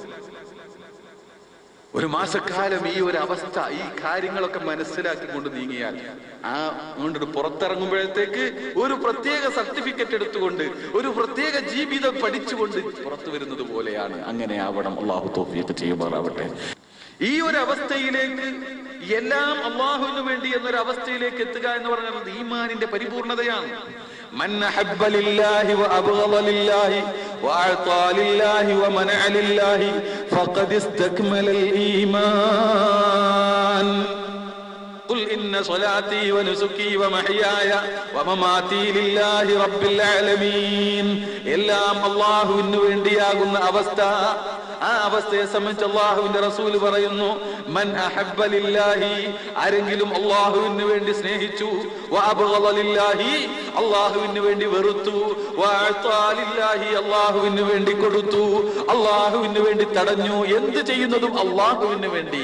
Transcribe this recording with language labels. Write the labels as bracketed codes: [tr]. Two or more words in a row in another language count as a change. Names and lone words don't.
[ml] ഒരു മാസക്കാലം ഈ ഒരു അവസ്ഥ, ഈ കാര്യങ്ങളൊക്കെ മനസ്സിലാക്കിക്കൊണ്ട് നീങ്ങിയാൽ ആ കൊണ്ട് പുറത്തിറങ്ങുമ്പോഴത്തേക്ക് ഒരു പ്രത്യേക സർട്ടിഫിക്കറ്റ് എടുത്തുകൊണ്ട് ഒരു പ്രത്യേക ജീവിതം പഠിച്ചുകൊണ്ട് പുറത്തു വരുന്നത് പോലെയാണ്. അങ്ങനെ ആവണം. അള്ളാഹു തൗഫീഖ് ചെയ്യുമാറാവട്ടെ. ഈ ഒരു അവസ്ഥയിലേക്ക്, എല്ലാം അള്ളാഹുവിന് വേണ്ടി എന്നൊരു അവസ്ഥയിലേക്ക് എത്തുക എന്ന് പറഞ്ഞാൽ ഈമാനിന്റെ പരിപൂർണതയാണ്. [ar] من أحب لله وأبغض لله وأعطى لله ومنع لله فقد استكمل الإيمان. قل إن صلاتي ونسكي ومحياي ومماتي لله رب العالمين. [ml] എല്ലാം അല്ലാഹുവിന് വേണ്ടിയാകുന്ന അവസ്ഥ, ആ അവസ്ഥയെ സംബന്ധിച്ച് അല്ലാഹുവിന്റെ റസൂൽ പറയുന്നു, [ar] من أحب لله, [ml] ആരെങ്കിലും അല്ലാഹുവിന് വേണ്ടി സ്നേഹിച്ചു, [ar] وأبغض لله, [ml] അല്ലാഹുവിന് വേണ്ടി വെറുത്തു, [ar] وأعطى لله, [ml] അല്ലാഹുവിന് വേണ്ടി കൊടുത്തു, അല്ലാഹുവിന് വേണ്ടി തടഞ്ഞു, എന്ത് ചെയ്യുന്നതും അല്ലാഹുവിന് വേണ്ടി.